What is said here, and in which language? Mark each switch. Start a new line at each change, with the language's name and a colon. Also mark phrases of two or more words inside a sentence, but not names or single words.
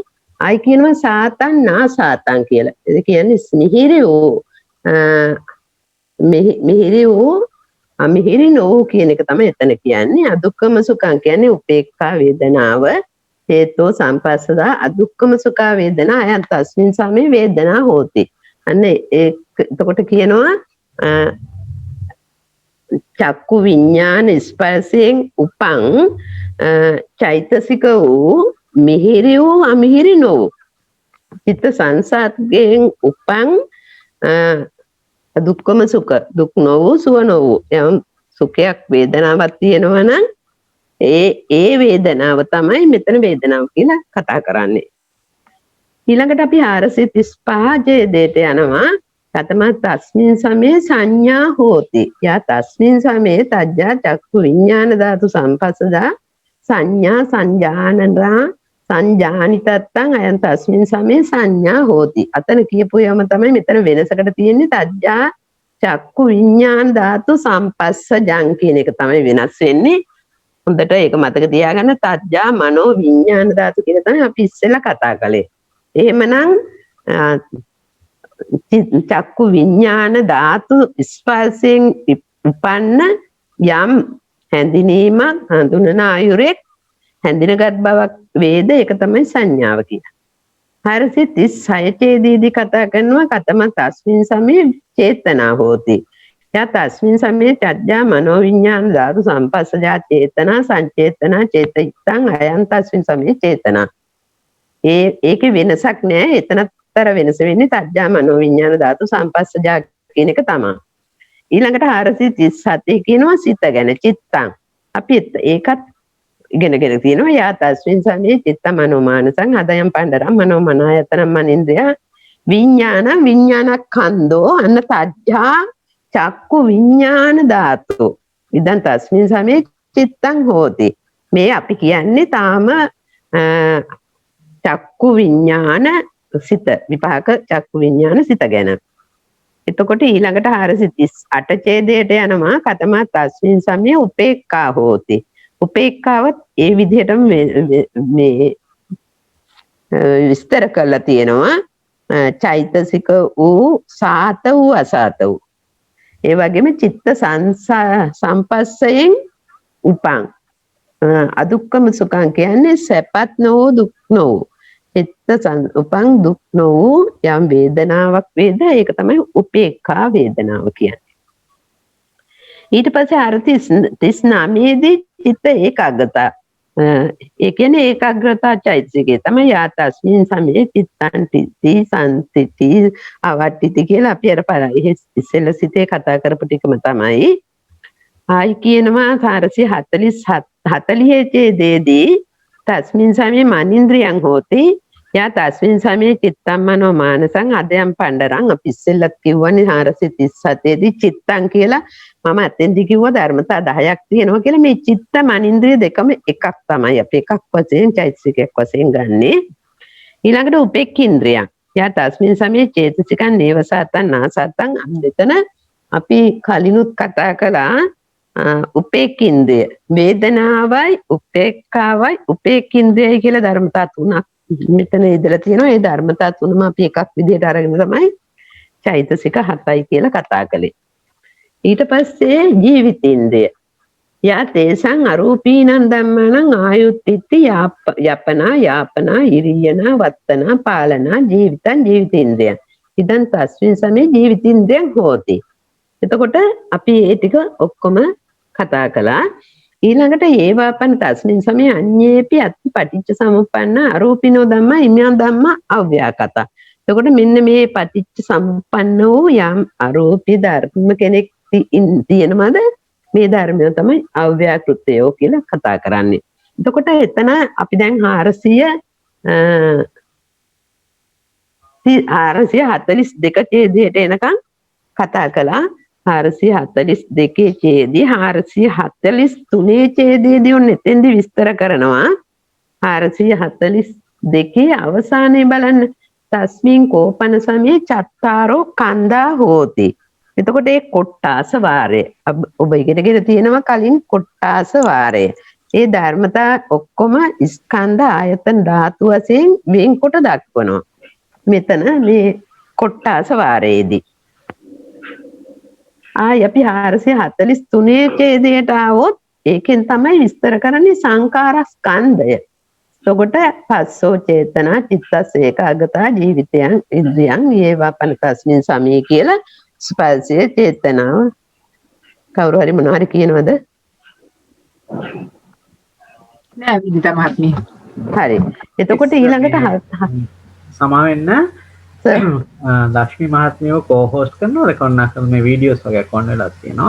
Sinhala: ආයි කියනවා
Pali: සාතං නාසාතං
Sinhala: කියලා. ඒ කියන්නේ මිහිරි වූ අමිහිරි නොවූ කියන එක තමයි එතන කියන්නේ.
Pali: අදුක්කම සුඛං
Sinhala: කියන්නේ උපේක්ඛා වේදනාව.
Pali: හේතෝ සම්පස්සදා අදුක්කම සුඛා වේදනා අයං තස්මින් සමේ වේදනා හෝති.
Sinhala: අන්න එතකොට කියනවා චක්කු විඥාන ස්පර්ශයෙන් උපන් චෛතසික වූ මිහිරි වූ අමිහිරි නොවූ චිත්ත සංසාරයෙන් උපන් දුක්ඛම සුඛ දුක් නොවූ සුව නොවූ යම් සුඛයක් වේදනාවක් තියෙනවා නම් ඒ වේදනාව තමයි මෙතන වේදනාව කියලා කතා කරන්නේ. ඊළඟට අපි 435 ඡේදයට යනවා.
Pali: කතම තස්මින් සමේ සංඥා හෝති. යා තස්මින් සමේ තජ්ජා චක්කු විඥාන ධාතු සම්පස්සදා සංඥා සංජානනා සංජානිතත්තං අයං තස්මින් සමේ සංඥා හෝති.
Sinhala: අතන කියපු යම තමයි මෙතන වෙනසකට තියෙන්නේ.
Pali: තජ්ජා චක්කු විඥාන ධාතු සම්පස්සජං
Sinhala: කියන එක තමයි වෙනස් වෙන්නේ. හොඳට ඒක මතක තියාගන්න.
Pali: තජ්ජා මනෝ විඥාන ධාතු
Sinhala: කියන තමයි අපි ඉස්සෙල්ලා කතා කළේ. එහෙමනම් චක්කු විඥාන ධාතු ස්පර්ශයෙන් උපන්න යම් හැඳිනීමක් හඳුනන ආයුරෙක් හැඳිනගත් බවක් වේද ඒක තමයි සංඥාව කියන්නේ.
Pali: 436
Sinhala: ඡේදයේදී කතා කරනවා
Pali: කතම තස්මින් සමේ චේතනා හෝති. යා තස්මින් සමේ චද්දා මනෝවිඤ්ඤාණ ධාතු සම්පස්සජා චේතනා සංචේතනා චේතිතං අයං තස්මින් සමේ චේතනා.
Sinhala: ඒකේ වෙනසක් නෑ. එතනතර වෙනස වෙන්නේ
Pali: චද්දා මනෝවිඤ්ඤාණ ධාතු සම්පස්සජා
Sinhala: කියන එක තමයි. ඊළඟට 437 කියනවා සිත ගැන චිත්තං. අපි ඒකත් ඉගෙනගෙන තියෙනවා.
Pali: යා තස්මින් සමේ චිත්ත මනෝමානසං අදයන් පණ්ඩරම් මනෝමනායතනම් මනින්ද්‍රය විඥාන විඥානක්ඛන්தோ අන්න තජ්ජා චක්කු විඥාන ධාතු. ඉදන් තස්මින් සමේ චිත්තං හෝති.
Sinhala: මේ අපි කියන්නේ තාම චක්කු විඥාන සිත විපාක චක්කු විඥාන සිත ගැන. එතකොට ඊළඟට 438 ඡේදයට යනවා
Pali: කතම තස්මින් සමේ උපේක්ඛා හෝති.
Sinhala: උපේක්ඛාවත් ඒ විදිහටම මේ විස්තර කරලා තියෙනවා. චෛතසික වූ සාත වූ අසාත වූ. ඒ වගේම චිත්ත සම්පස්සයෙන් උපං
Pali: අදුක්කම සුඛං
Sinhala: කියන්නේ සැපත් නොවූ දුක් නොවූ. චිත්ත උපං දුක් නොවූ යම් වේදනාවක් වේද ඒක තමයි උපේක්ඛා වේදනාව කියන්නේ. ඊට පස්සේ 39 දී චිත්ත ඒකාග්‍රතා. ඒ කියන්නේ ඒකාග්‍රතා චෛතසිකේ තමයි
Pali: යා තස්මින් සමේ චිත්තං තිති සම්තිති අවට්ටිති
Sinhala: කියලා අපි අර පරයි ඉස්සෙල්ලා සිතේ කතා කරපු ටිකම තමයි. ආයි කියනවා 440 ඡේදයේදී
Pali: තස්මින් සමේ මනින්ද්‍රියං හෝති. යා තස්මින් සමේ චිත්තං මනෝ මානසං අදයන් පණ්ඩරං
Sinhala: අපි ඉස්සෙල්ලත් කිව්වනේ 437 දී චිත්තං කියලා. මම අතෙන්දි කිව්වා ධර්මතා 10ක් තියෙනවා කියලා. මේ චිත්ත මනින්ද්‍රිය දෙකම එකක් තමයි අපි එකක් වශයෙන් චෛතසිකයක් වශයෙන් ගන්නෙ.
Pali: ඊළඟට උපේක්ඛින්ද්‍රියං. යා තස්මින් සමේ චේතසිකං නේවසතං නාසතං
Sinhala: මෙතන අපි කලිනුත් කතා කළා උපේක්ඛින්ද්‍රිය. වේදනාවයි උපේක්ඛාවයි උපේක්ඛින්ද්‍රියයි කියලා ධර්මතා තුනක් මෙතන ඉදලා තියෙනවා. ඒ ධර්මතා තුනම අපි එකක් විදිහට අරගෙන තමයි චෛතසික 7යි කියලා කතා කළේ. ඊට පස්සේ ජීවිතින්ද්‍රිය.
Pali: යා තේසං අරූපීනං ධම්මානං ආයුත්තිති යපනා යාපනා ඉරියනා වත්තනා පාලනා ජීවිතං ජීවිතින්ද්‍රිය. ඉදන් තස්මින් සමේ ජීවිතින්ද්‍රියං හෝති.
Sinhala: එතකොට අපි මේ ටික ඔක්කොම කතා කළා.
Pali: ඊළඟට ඒවාපන තස්මින් සමේ අඤ්ඤේපි අත්ති පටිච්ච සමුප්පන්න අරූපිනෝ ධම්මා ඉම්‍යං ධම්මා අව්‍යාකත.
Sinhala: එතකොට මෙන්න මේ
Pali: පටිච්ච සම්පන්න
Sinhala: වූ යම් අරූපී ධර්ම කෙනෙක් තියෙනවද මේ ධර්මය තමයි අව්‍යාකෘතයෝ කියලා කතා කරන්නේ. එතකොට එතන අපි දැන් 442 ඡේදයට එනකන් කතා කළා. 442 ඡේදය 443 ඡේදයේදී ඔන්න එතෙන්දි විස්තර කරනවා. 442 අවසානයේ බලන්න
Pali: තස්මින් කෝපන සමයේ චත්තාරෝ කන්දා හෝති.
Sinhala: එතකොට ඒ කොට්ටාස වාරය ඔබ ඉගෙනගෙන තියෙනවා කලින් කොට්ටාස වාරය. ඒ ධර්මතා ඔක්කොම ස්කන්ධ ආයතන ධාතු වශයෙන් වෙන්කොට දක්වනවා. මෙතන මේ කොට්ටාස වාරයේදී අපි 443 ඡේදයට ආවොත් ඒකෙන් තමයි විස්තර කරන්නේ සංඛාර ස්කන්ධය. එතකොට
Pali: පස්සෝ චේතනා චිත්තස් ඒකාගතා ජීවිතයන් ඉන්ද්‍රියන් ඒවාපන තස්මින් සමේ
Sinhala: කියලා ස්පර්ශය චේතනාව කවුරු හරි මොනවා හරි කියනවද? නෑ විනිතා මහත්මිය. හරි. එතකොට ඊළඟට සමා වෙන්න ලක්ෂ්මී මහත්මියව කෝ-හෝස්ට් කරනවා රෙකෝඩ් කරන මේ වීඩියෝස් වගේ කොන් වෙලා තියෙනවා.